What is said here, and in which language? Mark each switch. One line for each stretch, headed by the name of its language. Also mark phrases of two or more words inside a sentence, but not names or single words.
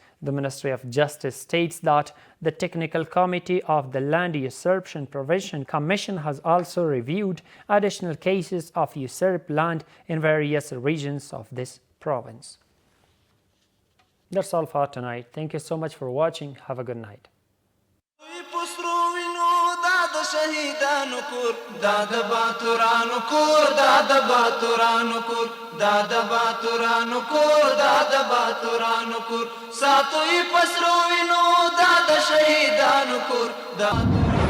English: The Ministry of Justice states that the Technical Committee of the Land Usurpation Prevention Commission has also reviewed additional cases of usurped land in various regions of this province. That's all for tonight. Thank you so much for watching. Have a good night.
Pashto: شهیدانو کور دا د باتورانو کور دا د باتورانو کور دا د باتورانو کور دا د باتورانو کور ساتوي پسرو وینو دا د شهیدانو کور دا